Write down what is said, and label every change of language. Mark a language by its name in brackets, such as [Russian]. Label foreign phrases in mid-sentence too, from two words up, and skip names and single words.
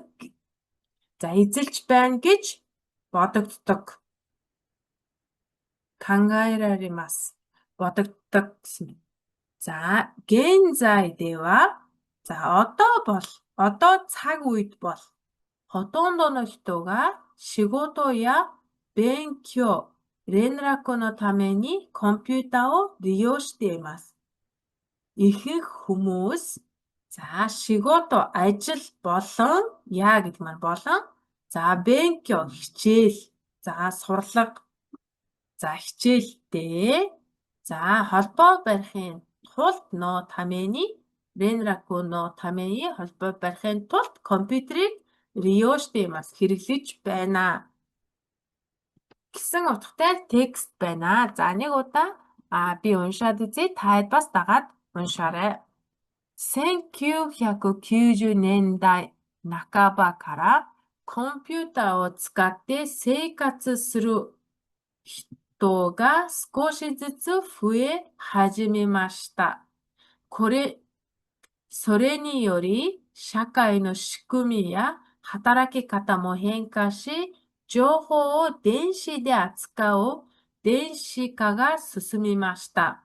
[Mongolian] За, эзэлж байна гэж бодогддог. Кангаираримас. Бодогддог гэсэн. За, [Japanese] 現在では. [Mongolian] За, одоо цаг үед бол [Japanese] ほとんどの人が仕事や勉強、連絡のためにコンピューターを利用しています。 [Mongolian] Ихэнх хүмүүс за шигото ажил болон яа гэдэг маань болон за бенкё хичээл за сурлага за хичээлдээ за холбоо барихын тулд [Japanese] のために連絡のために [Mongolian] холбоо барихын тулд компьютерийг риоштэймас хэрэглэж байна гэсэн утгатай текст байна. За, нэг удаа би уншаад үзье. Та бас дагаад уншаарай. [Japanese] 1990 年代半ばからコンピューターを使って生活する人が少しずつ増え始めました。それにより社会の仕組みや働き方も変化し、情報を電子で扱う電子化が進みました。